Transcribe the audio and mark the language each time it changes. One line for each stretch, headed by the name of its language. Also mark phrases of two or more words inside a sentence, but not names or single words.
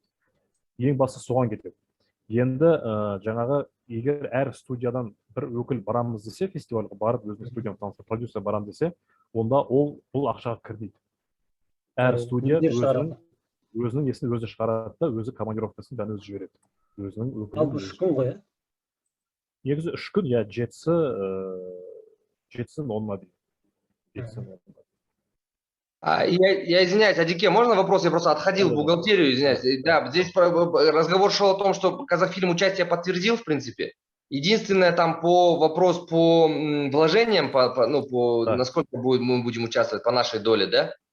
Kazakh: Ең бастысы соған кетеді. Енді жаңағы егер әр студиядан бір өкіл барамыз десе, фестивальға барып, өзінің студияны таныстырып, продюсер барам десе, онда ол бұл ақшаға кірмейді. Әр студия өзінің несін өзі шығарады да, өзі командировкасын бәрін өзі жібереді. Өзінің Ал 3 күн ғой, иә? Негізі 3 күн, иә, жетсін онына дейін.
Russian: Я извиняюсь, Адике, можно вопрос? Я просто отходил в бухгалтерию, извиняюсь. Да, здесь разговор шел о том, что Казахфильм участие подтвердил, в принципе. Единственное, там вопрос по вложениям, насколько мы будем участвовать по нашей доле, да?